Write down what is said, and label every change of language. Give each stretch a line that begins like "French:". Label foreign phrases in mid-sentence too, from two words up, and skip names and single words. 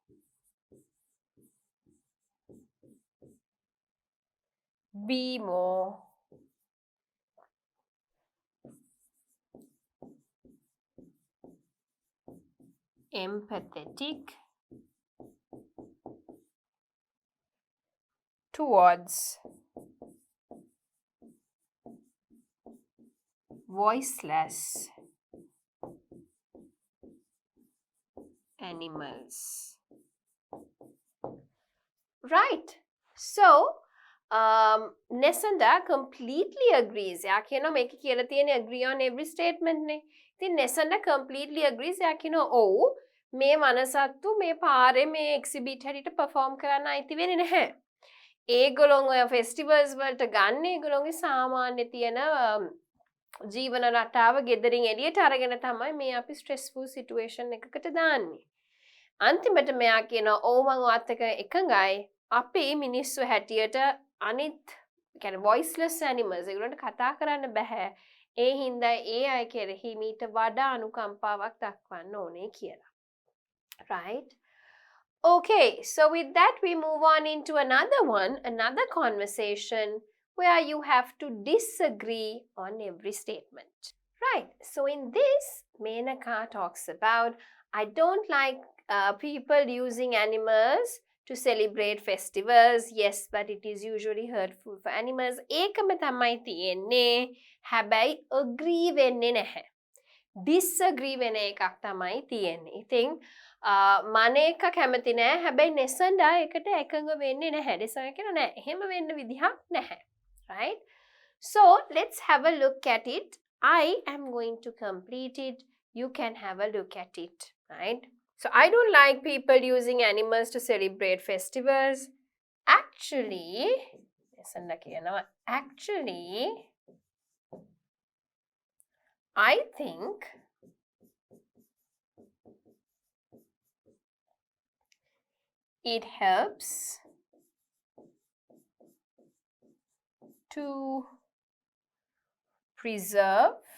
English: be more empathetic towards voiceless animals. Right. So, Nesanda completely agrees.
Sinhala: එයා කියනවා මේක කියලා තියෙන්නේ
English: agree on every statement
Sinhala: නේ. ඉතින්
English: Nesanda completely agrees.
Sinhala: එයා කියනවා ඔව් මේ මනසත්තු මේ පාරේ මේ exhibit හැටියට perform කරන්න අයිති වෙන්නේ නැහැ. ඒගොල්ලෝ ඔය festivals වලට ගන්න ඒගොල්ලෝගේ සාමාන්‍ය තියෙන ජීවන රටාව ගෙදරින් එළියට අරගෙන තමයි මේ අපි stressful situation එකකට දාන්නේ. අන්තිමට මෙයා කියනවා ඔව් මං ඔයත් එක්ක එකඟයි. අපි මිනිස්සු හැටියට අනිත් කියන්නේ
English: voiceless animals
Sinhala: ඒගොල්ලන්ට කතා කරන්න බෑ. ඒ හින්දා ඒ අය කෙරෙහි මීට වඩා අනුකම්පාවක් දක්වන්න ඕනේ කියලා.
English: Right? Okay, so with that we move on into another conversation where you have to disagree on every statement. Right, so in this, Menaka talks about, I don't like people using animals to celebrate festivals. Yes, but it is usually hurtful for animals.
Sinhala: ඒකම තමයි තියෙන්නේ. හැබැයි agree වෙන්නේ නැහැ. Disagree වෙන එකක් තමයි තියෙන්නේ. ඉතින් මනේක කැමති නෑ. හැබැයි නෙසන්ඩා එකට එකඟ වෙන්නේ නැහැ. නෙසන්ඩා කියන නෑ. එහෙම වෙන්න විදිහක් නැහැ.
English: Right? So, let's have a look at it I am going to complete it. You can have a look at it, right? So I don't like people using animals to celebrate festivals. Actually, I think it helps to preserve